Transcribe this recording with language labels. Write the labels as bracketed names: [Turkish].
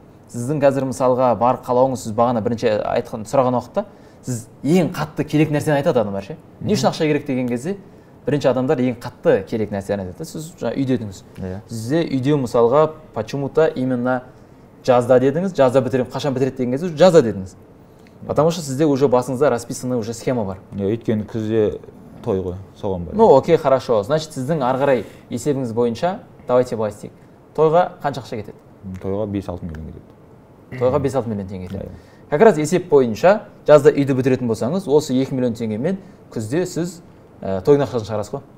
[Kazakh] Сіздің қазір мысалға бар қалауыңыз, сіз бағана бірінші сұраған уақытта, сіз ең қатты керек нәрсені айтады адамдар ше. Не үшін ақша керек деген кезде, бірінші адамдар ең қатты керек нәрсені айтады. Сіз жаңа үй дедіңіз. Сізде үйде мысалға [Russian] почему-то именно [Kazakh] жазда дедіңіз, жазда бітірем, қашан бітіреді деген кезде жазда дедіңіз. [Russian] Потому что [Kazakh] сізде [Russian] уже [Kazakh] басыңызда [Russian] расписанный уже схема [Kazakh] бар. Өйткені күзде той ғой, соған бар. [Russian] Ну, окей, хорошо. [Kazakh] Значит, сіздің ары қарай есебіңіз бойынша, [Russian] давайте [Kazakh] былай істейік. Тойға қанша ақша кетеді? Тойға 5-6 миллион кетеді. Тойға 5-6 миллион теңге кетеді. [Russian] Как раз [Kazakh] есеп бойынша жазда үйді бітіретін болсаңыз, осы 2 миллион теңгемен күзде сіз тойдың ақшасын шығарасыз ғой.